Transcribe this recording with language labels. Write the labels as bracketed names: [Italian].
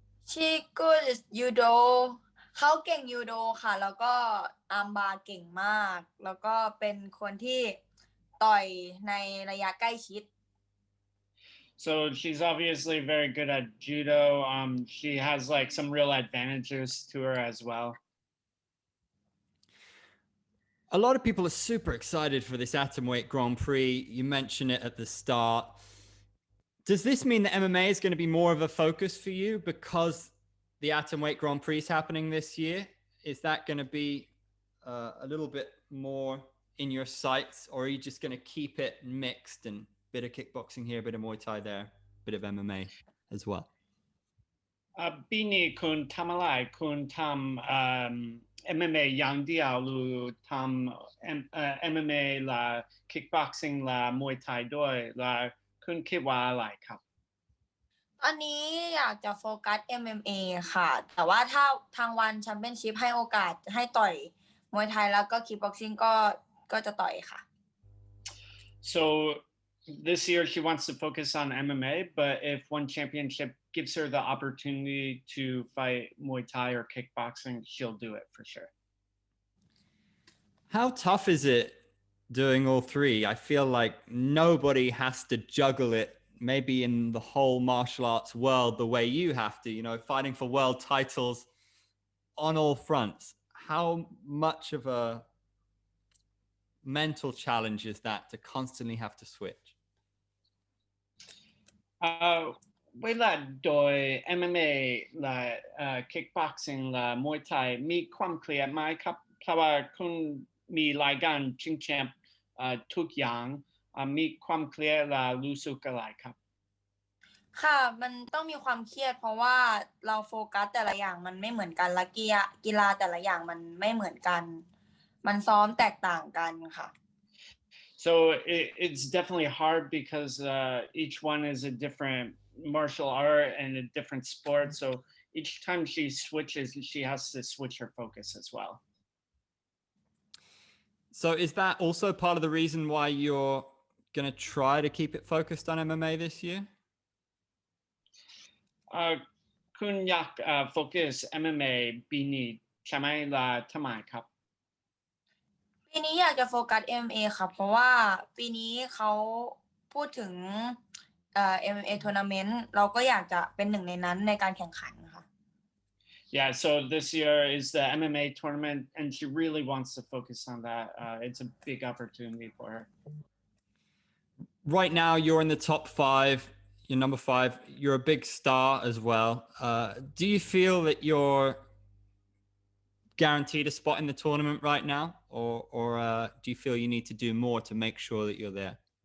[English] She good is judo [Thai] เขาเก่งยูโดค่ะแล้วก็อาร์มบาร์เก่งมากแล้วก็เป็นคนที่ต่อยในระยะใกล้ชิด [English] So she's obviously very good at judo. She has like some real advantages to her as well. A lot of people are super excited for this atomweight Grand Prix. You mentioned it at the start. Does this mean that MMA is going to be more of a focus for you because the atomweight Grand Prix is happening this year? Is that going to be a little bit more in your sights, or are you just going to keep it mixed and a bit of kickboxing here, a bit of Muay Thai there, a bit of MMA as well? [Thai] ปีนี้คุณทำอะไรคุณทำMMA อย่างเดียวหรือทำMMA และ kickboxing และ Muay Thai ด้วยและคุณคิดว่าอะไรครับ ตอนนี้อยากจะโฟกัส MMA ค่ะแต่ว่าถ้าทางวันแชมเปี้ยนชิพให้โอกาสให้ต่อยมวยไทยแล้วก็คิกบ็อกซิ่งก็จะต่อยค่ะ [English] So this year she wants to focus on MMA, but if one championship gives her the opportunity to fight Muay Thai or kickboxing, she'll do it for sure. How tough is it doing all three? I feel like nobody has to juggle it, maybe in the whole martial arts world, the way you have to, fighting for world titles on all fronts. How much of a mental challenge is that to constantly have to switch? [Thai] เวลาโดย MMA และ kickboxing และ Muay Thai มีความเครียดไหมครับเพราะว่าคุณมีรายการชิงแชมป์ทุกอย่างมีความเครียดและรู้สึกอะไรครับ ค่ะมันต้องมีความเครียดเพราะว่าเราโฟกัสแต่ละอย่างมันไม่เหมือนกันและกีฬาแต่ละอย่างมันไม่เหมือนกันมันซ้อมแตกต่างกันค่ะ [English] So it's definitely hard because each one is a different martial art and a different sport. So each time she switches, she has to switch her focus as well. So is that also part of the reason why you're going to try to keep it focused on MMA this year? [Thai] คุณอยากโฟกัส MMA ปีนี้ใช่ไหมล่ะทำไมครับ ปีนี้อยากจะโฟกัส MMA ค่ะเพราะว่าปีนี้เขาพูดถึงMMA tournament เราก็อยากจะเป็นหนึ่งในนั้นในการแข่งขันค่ะ [English] Yeah, so this year is the MMA tournament and she really wants to focus on that. It's a big opportunity for her. Right now you're in the top 5, you're number 5, you're a big star as well. Do you feel that you're guaranteed a spot in the tournament right now, or do you feel you need to do more to make sure that you're there?